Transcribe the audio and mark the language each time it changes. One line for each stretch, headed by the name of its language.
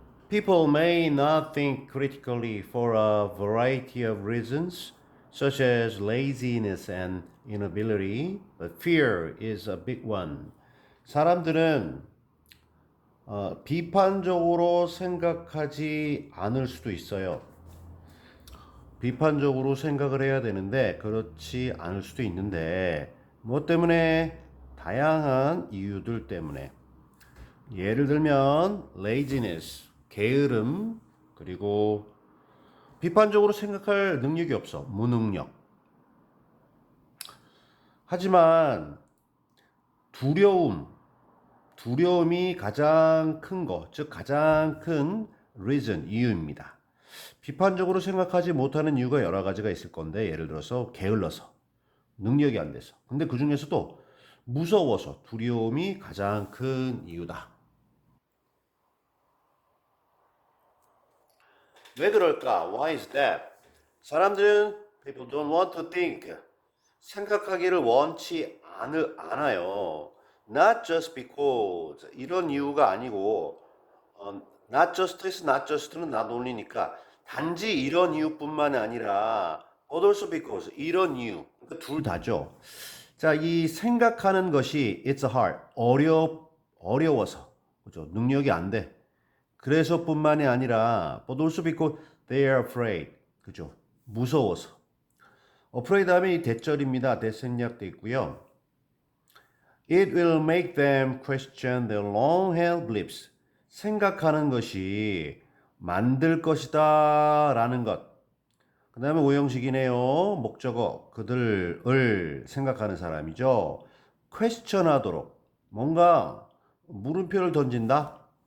English: People may not think critically for a variety of reasons, such as laziness and inability, but fear is a big one.
Korean: 사람들은 비판적으로 생각하지 않을 수도 있어요. 비판적으로 생각을 해야 되는데 그렇지 않을 수도 있는데 뭐 때문에? 다양한 이유들 때문에. 예를 들면 laziness, 게으름, 그리고 비판적으로 생각할 능력이 없어, 무능력. 하지만 두려움이 가장 큰 거, 즉 가장 큰 reason, 이유입니다. 비판적으로 생각하지 못하는 이유가 여러 가지가 있을 건데, 예를 들어서 게을러서, 능력이 안 돼서. 근데 그 중에서도 무서워서, 두려움이 가장 큰 이유다. 왜 그럴까?
English: Why is that?
Korean: 사람들은
English: people don't want to think.
Korean: 생각하기를 원치 않아요.
English: Not just because.
Korean: 이런 이유가 아니고 not just에서 not just는 not only니까 단지 이런 이유뿐만 아니라
English: but also because
Korean: 이런 이유. 그러니까 둘 다죠. 자, 이 생각하는 것이
English: it's hard.
Korean: 어려워서. 그죠? 능력이 안 돼. 그래서뿐만이 아니라
English: but also because they are afraid.
Korean: 그죠? 무서워서. afraid 하면 이 대절입니다. 대생략돼 있고요.
English: It will make them question their long-held beliefs.
Korean: 생각하는 것이 만들 것이다 라는 것. 그 다음에 오형식이네요. 목적어. 그들을 생각하는 사람이죠. question 하도록. 뭔가 물음표를 던진다.